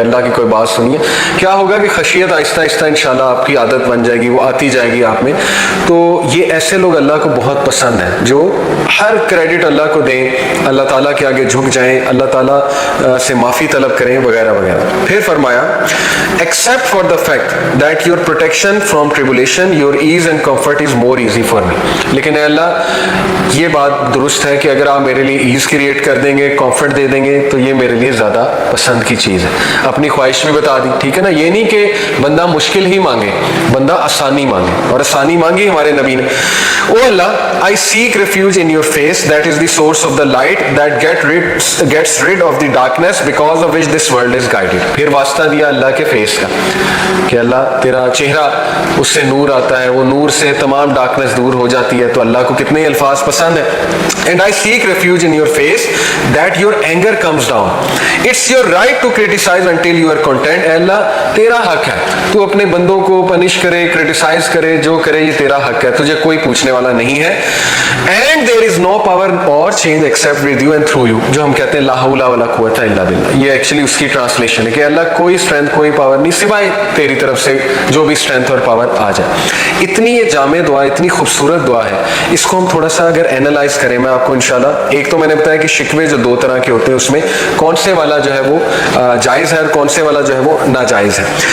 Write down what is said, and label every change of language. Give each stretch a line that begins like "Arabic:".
Urdu: اللہ کی کوئی بات سنیے، کیا ہوگا کہ خشیت آہستہ آہستہ انشاءاللہ آپ کی عادت بن جائے گی، وہ آتی جائے گی آپ میں. تو یہ ایسے لوگ اللہ کو بہت پسند ہیں جو ہر کریڈٹ اللہ کو دیں، اللہ تعالیٰ کے آگے جھک جائیں، اللہ تعالیٰ سے معافی طلب کریں وغیرہ وغیرہ. پھر فرمایا
English: except for the fact that your protection from tribulation, your ease and comfort is more easy for me.
Urdu: لیکن اے اللہ یہ بات درست ہے کہ اگر آپ میرے لیے ایز کریٹ کر دیں گے, کمفرٹ دے دیں گے, تو یہ میرے لیے زیادہ پسند کی چیز ہے. اپنی خواہش بھی بتا دی, ٹھیک ہے نا. یہ نہیں کہ بندہ مشکل ہی مانگے, بندہ آسانی مانگے, اور آسانی مانگی ہمارے نبی نے.
English: O Allah, I seek refuge in your face, that is the source of the light that gets rid of the darkness because of which this world is guided.
Urdu: پھر واسطہ دیا اللہ کے فیس کا کہ اللہ تیرا چہرہ, اس سے نور آتا ہے, وہ نور سے تمام ڈارکنس دور ہو جاتی ہے. تو اللہ کو کتنے الفاظ پسند ہیں.
English: And I seek refuge in your face that your anger comes down. It's your right to criticize until you are content.
Urdu: اے اللہ تیرا حق ہے, تو اپنے بندوں کو پنش کرے, کرٹیسائز کرے, جو کرے یہ تیرا حق ہے, تجھے کوئی پوچھنے والا نہیں ہے.
English: And there is no power or change except with you and through you.
Urdu: جو ہم کہتے ہیں
Arabic: لا حول ولا قوت الا باللہ,
Urdu: یہ ایکچولی اس کی ٹرانسلیشن ہے کہ اللہ کوئی اسٹرینتھ کوئی پاور نہیں سوائے تیری طرف سے جو بھی اسٹرینتھ اور پاور آ جائے. اتنی یہ جامع دعا, اتنی خوبصورت دعا ہے. اس کو ہم تھوڑا سا اگر اینالائز کریں, میں آپ کو انشاءاللہ, ایک تو میں نے بتایا کہ شکوے جو 2 طرح کے ہوتے ہیں, اس میں کون سے والا جو ہے وہ جائز ہے اور کون سے والا جو ہے وہ ناجائز ہے.